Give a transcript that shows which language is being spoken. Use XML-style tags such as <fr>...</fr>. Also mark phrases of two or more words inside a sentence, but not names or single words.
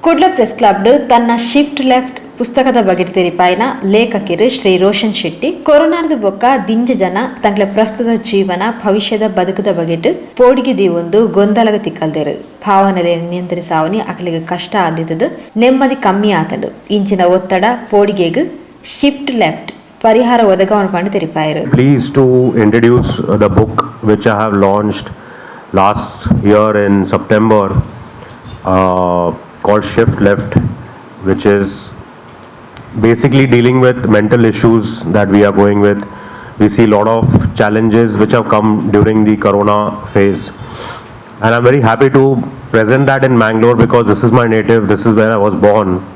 <tcy>ಕುಡ್ಲ ಪ್ರೆಸ್ ಕ್ಲಬ್ ತನ್ನ ಶಿಫ್ಟ್ ಲೆಫ್ಟ್ ಪುಸ್ತಕದ ಬಗ್ಗೆ ತೆರಿಪಾಯಿನ ಲೇಖಕಿರು ಶ್ರೀ ರೋಷನ್ ಶೆಟ್ಟಿ ಕೊರೋನಾದ ಬೊಕ್ಕ ದಿಂಜ ಜನ ತಂಗ್ಲ ಪ್ರಸ್ತುತ ಜೀವನ ಭವಿಷ್ಯದ ಬದುಕದ ಬಗೆಟ್ ಪೋಡಿಗೆ ದೀವೊಂದು ಗೊಂದಲಗ ತಿಕ್ಕಲ್ದೇರು ಭಾವನೆ ನಿಯಂತ್ರಿಸಾವನಿ ಅಕಲಿಗೆ ಕಷ್ಟ ಆದಿತ್ತದು ನೆಮ್ಮದಿ ಕಮ್ಮಿ ಆತಂಡು ಇಂಚಿನ ಒತ್ತಡ ಪೋಡಿಗೆಗ್ ಶಿಫ್ಟ್ ಲೆಫ್ಟ್ ಪರಿಹಾರ ಒದಗವಣ ಪಂಡು ತೆರಿಪಾಯರು.</tcy> <en>Pleased to introduce the book which I have launched last year in September called Shift Left, which is basically dealing with mental issues that we are going with. We see a lot of challenges which have come during the corona phase, and I'm very happy to present that in Mangalore because this is my native, this is where I was born.</en>